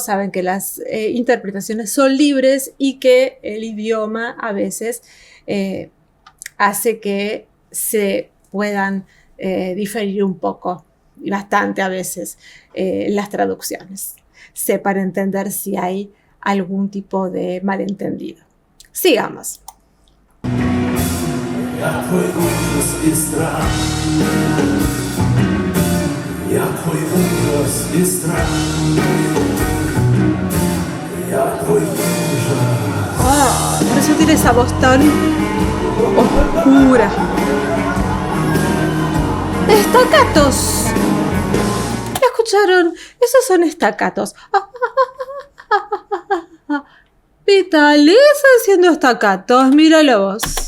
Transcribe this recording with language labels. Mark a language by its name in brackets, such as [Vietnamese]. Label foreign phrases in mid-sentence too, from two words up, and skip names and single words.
[Spanish] Saben que las interpretaciones son libres y que el idioma a veces hace que se puedan diferir un poco, y bastante a veces, las traducciones. Para entender si hay algún tipo de malentendido. Sigamos. [Russian] Я твой ужас и страх. Я твой ужас и страх. Я твой ужас. [Spanish] Por eso tiene esa voz tan oscura. Estacatos. ¿Escucharon? Esos son estacatos. Vitali está haciendo estacatos, míralo vos.